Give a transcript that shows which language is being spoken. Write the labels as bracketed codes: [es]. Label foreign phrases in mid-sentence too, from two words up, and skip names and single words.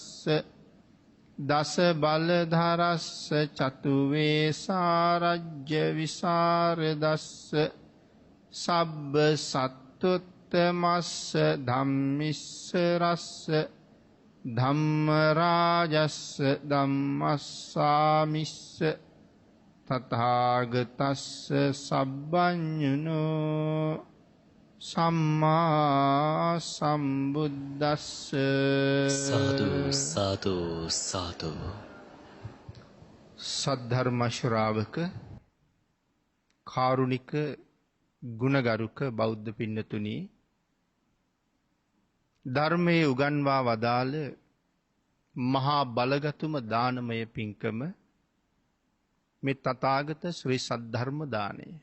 [pi] දස බලධරස්ස චතුවේ සාරජ්‍ය විසරදස්ස සබ්බ සත්තුත්තමස්ස ධම්මිස්ස රස්ස ධම්ම රාජස්ස ධම්මස්සාමිස්ස තථාගතස්ස සබ්බඤුනෝ සම්මා සම්බුද්දස්ස [si] සාදු සාදු සාදු. සද්ධර්ම ශ්‍රාවක කාරුණික ගුණගරුක බෞද්ධ පින්නතුනි, ධර්මයේ උගන්වා වදාළ මහා බලගතුම දානමය පින්කම මේ තථාගත ශ්‍රී සද්ධර්ම දානය.